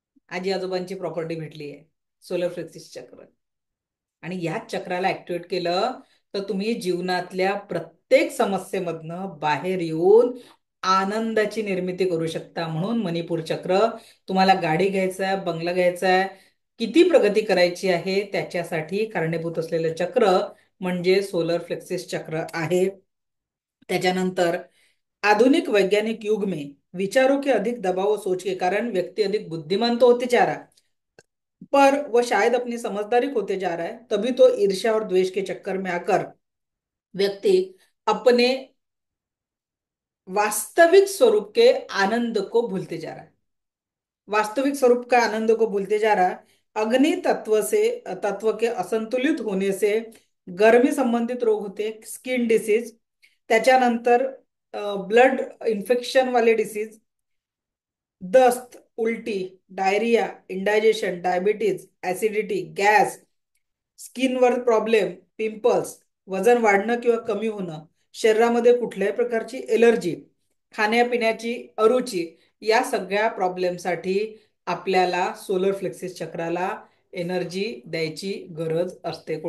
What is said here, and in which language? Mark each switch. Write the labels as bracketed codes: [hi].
[mr] आजी आजोबांची प्रॉपर्टी भेटली आहे, सोलर प्लेक्सिस चक्र. आणि याच चक्राला ऍक्टिव्हेट केलं तर तुम्ही जीवनातल्या प्रत्येक समस्येमधनं बाहेर येऊन आनंदाची निर्मिती करू शकता. म्हणून मणिपूर चक्र, तुम्हाला गाडी घ्यायचं आहे, बंगला घ्यायचा आहे, किती प्रगती करायची आहे त्याच्यासाठी कारणीभूत असलेलं चक्र म्हणजे सोलर फ्लेक्सिस चक्र आहे. [hi] त्याच्यानंतर आधुनिक वैज्ञानिक युग में विचारों के अधिक दबाव और सोच के कारण व्यक्ति अधिक बुद्धिमान तो होते जा रहा है, पर वह शायद अपनी समझदारी खोते जा रहा है। तभी तो ईर्ष्या और द्वेष के चक्कर में आकर व्यक्ति अपने वास्तविक स्वरूप के आनंद को भूलते जा रहा है। वास्तविक स्वरूप का आनंद को भूलते जा रहा है। अग्नि तत्व के असंतुलित होने से गर्मी संबंधित रोग होते, स्किन डिसीज, त्याच्यानंतर ब्लड इन्फेक्शन वाले डिसीज, [mr] दस्त, उलटी, diarrhoea, indigestion, diabetes, acidity, gas, स्किनवर problem, pimples, वजन वाढणं किंवा कमी होणं, शरीरामध्ये कुठल्याही प्रकारची एलर्जी, खाण्यापिण्याची अरुची, या सगळ्या प्रॉब्लेमसाठी आपल्याला सोलर फ्लेक्सिस चक्राला एनर्जी द्यायची गरज असते.